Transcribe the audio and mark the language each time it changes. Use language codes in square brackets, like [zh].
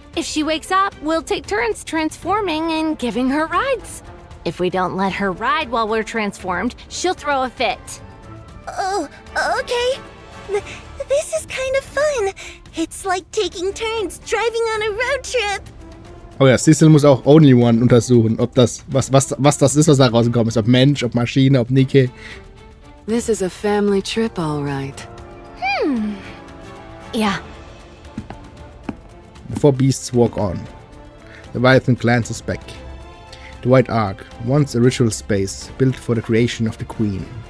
[en] If she wakes up, we'll take turns transforming and giving her rides. If we don't let her ride while we're transformed, she'll throw a fit. Oh, okay. This is kind of fun. It's like taking turns driving on a road trip. [de] Oh ja, Cecil muss auch Only One untersuchen, ob das, was das ist, was da rausgekommen ist. Ob Mensch, ob Maschine, ob Nikke. [en] This is a family trip, all right. Yeah. The four beasts walk on. Leviathan glances back. The White Ark, once a ritual space built for the creation of the Queen.